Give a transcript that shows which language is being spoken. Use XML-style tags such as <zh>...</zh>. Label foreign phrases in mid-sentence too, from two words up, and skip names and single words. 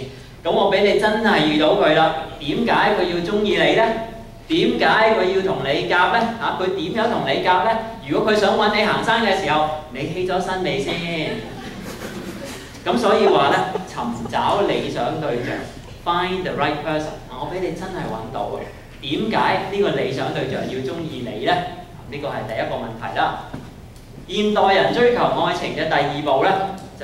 <yue>咁我俾你真係遇到佢啦，點解佢要中意你呢？點解佢要同你夾呢？佢點樣同你夾呢？如果佢想揾你行山嘅時候，你起咗身未先？咁所以話呢，尋找理想對象 ，</yue> <en>find the right person。</en> <yue>我俾你真係揾到嘅。點解呢個理想對象要中意你呢？呢個係第一個問題啦。現代人追求愛情嘅第二步呢，</yue>